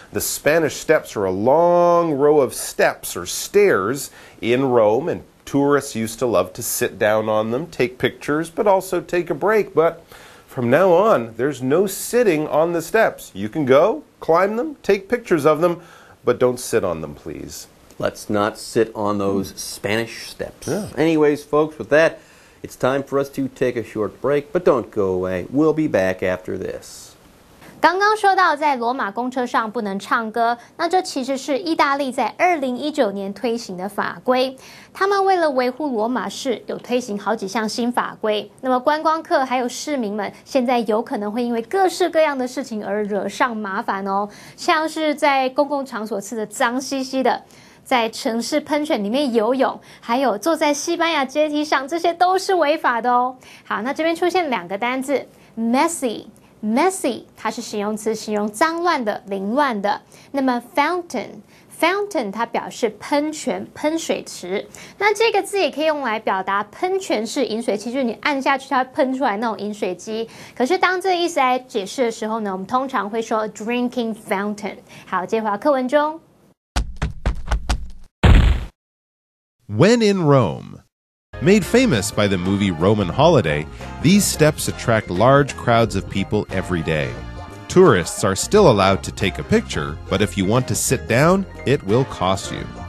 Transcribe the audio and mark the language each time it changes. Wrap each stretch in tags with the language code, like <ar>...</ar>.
<en>The Spanish Steps are a long row of steps or stairs in Rome, and tourists used to love to sit down on them, take pictures, but also take a break. But from now on, there's no sitting on the steps. You can go climb them, take pictures of them, but don't sit on them, please. Let's not sit on those Spanish steps. Yeah. Anyways, folks, with that, it's time for us to take a short break, but don't go away. We'll be back after this.</en> <zh>刚刚说到在罗马公车上不能唱歌，那这其实是意大利在2019年推行的法规。他们为了维护罗马市，有推行好几项新法规。那么观光客还有市民们，现在有可能会因为各式各样的事情而惹上麻烦哦，像是在公共场所吃的脏兮兮的，在城市喷泉里面游泳，还有坐在西班牙阶梯上，这些都是违法的哦。好，那这边出现2个单字 ，messy。Messy， 它是形容词，形容脏乱的、凌乱的。那么 fountain 它表示喷泉、喷水池。那这个字也可以用来表达喷泉式饮水机，就是你按下去它会喷出来那种饮水机。可是当这个意思来解释的时候呢，我们通常会说 drinking fountain。好，接回到课文中。</zh> <en>When in Rome.Made famous by the movie Roman Holiday, these steps attract large crowds of people every day. Tourists are still allowed to take a picture, but if you want to sit down, it will cost you.</en>